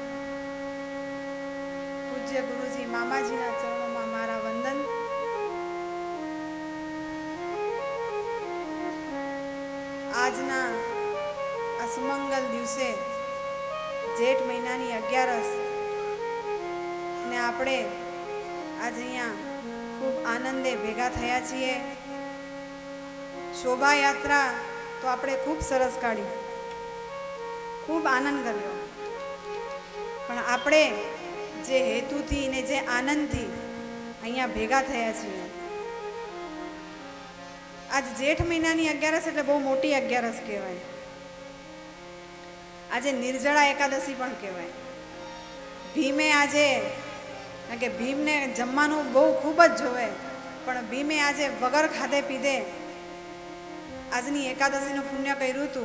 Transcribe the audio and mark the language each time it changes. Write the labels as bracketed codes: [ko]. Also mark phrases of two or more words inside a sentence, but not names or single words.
[gu] પૂજ્ય ગુરુજી મામાજીના ચરણોમાં મારા વંદન। આજના આ સુમંગલ દિવસે જેઠ મહિનાની 11 ને આપણે આજ અહીંયા ખૂબ આનંદે ભેગા થયા છીએ। શોભા યાત્રા તો આપણે ખૂબ સરસ કાઢી, ખૂબ આનંદ કર્યો, પણ આપણે જે હેતુથી ને જે આનંદથી અહીંયા ભેગા થયા છીએ। આજ જેઠ મહિનાની 11 એટલે બહુ મોટી 11 કહેવાય। આજે નિર્જળા એકાદશી પણ કહેવાય। ભીમે આજે કારણ કે ભીમને જમવાનું બહુ ખૂબ જ જોવે, પણ ભીમે આજે વગર ખાધે પીધે આજની એકાદશીનું પુણ્ય કર્યું હતું।